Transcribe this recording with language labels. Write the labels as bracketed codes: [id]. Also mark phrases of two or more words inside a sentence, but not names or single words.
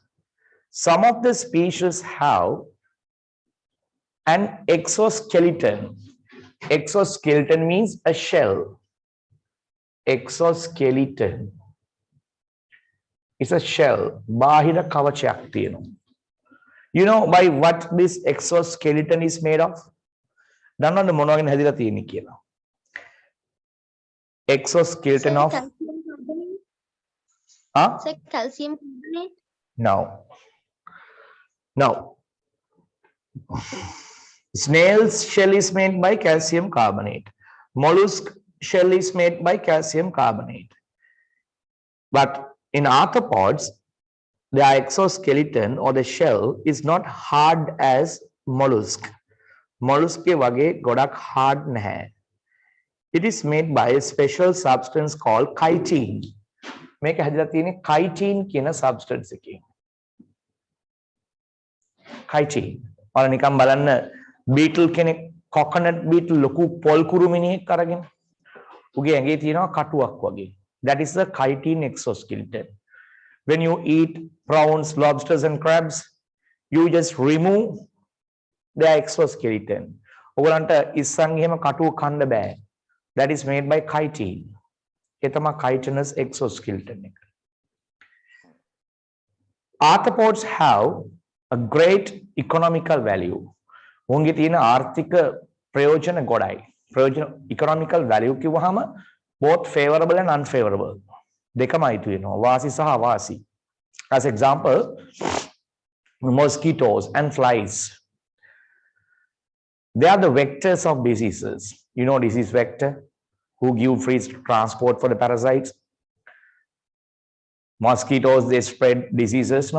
[en] Some of the species have an exoskeleton. Exoskeleton means a shell. Exoskeleton. It's a shell. [si] බාහිර කවචයක් තියෙනවා. [en] You know by what this exoskeleton is made of? [si] දන්නවද මොනවා ගැන හැදිලා තියෙන්නේ කියලා? [en] Exoskeleton of calcium carbonate. No. No. Snail's shell is made by calcium carbonate. Mollusk shell is made by calcium carbonate. But in arthropods, the exoskeleton or the shell is not hard as mollusk. [si] Mollusk ke wage godak hard naha. [en] It is made by a special substance called chitin. [si] මේක හැදිලා තියෙන්නේ chitin කියන substance එකකින්. Chitin. ඔයාලා නිකන් බලන්න beetle කෙනෙක් [en] coconut beetle [si] ලොකු පොල් කුරුමිනියෙක් අරගෙන උගේ ඇඟේ තියෙනවා කටුවක් වගේ. [en] That is the chitin exoskeleton. When you eat prawns, lobsters and crabs, you just remove the exoskeleton. [si] ඔයගලන්ට ඉස්සන් එහෙම කටුව කන්න බෑ. [en] That is made by chitin. [si] ඒ තමයි chitinous exoskeleton එක. [en] Arthropods have a great economical value. [si] උන්ගේ තියෙන ආර්ථික ප්‍රයෝජන ගොඩයි. ප්‍රයෝජන [en] economical value [si] කිව්වහම [en] both favorable and unfavorable. [si] දෙකමයි තියෙනවා. වාසි සහ අවාසි. [en] As example, mosquitoes and flies. They are the vectors of diseases. You know disease vector who give free transport for the parasites. Mosquitoes, they spread diseases, no?